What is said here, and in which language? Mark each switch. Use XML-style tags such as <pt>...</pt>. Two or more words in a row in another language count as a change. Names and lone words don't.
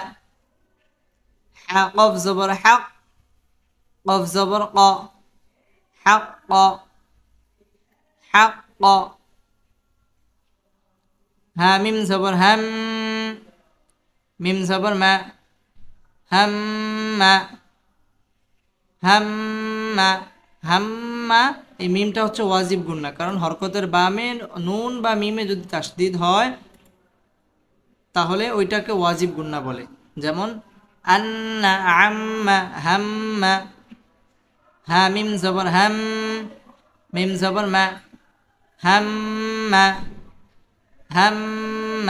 <ar>قف زبر حق، قف زبر قا، حق حق. ها ميم زبر هم، ميم زبر ما، هم هم হাম্মা।</ar> <bn>এই মিমটা হচ্ছে ওয়াজিব গুন্না, কারণ হরকতের বামে নুন বা মিমে যদি তাসদিদ হয় তাহলে ওইটাকে ওয়াজিব গুন্না বলে। যেমন আন্না, আম্মা, হাম্মা। হা মিম জবর হাম, মিম জবর মা, হাম্মা হাম্মা।</bn>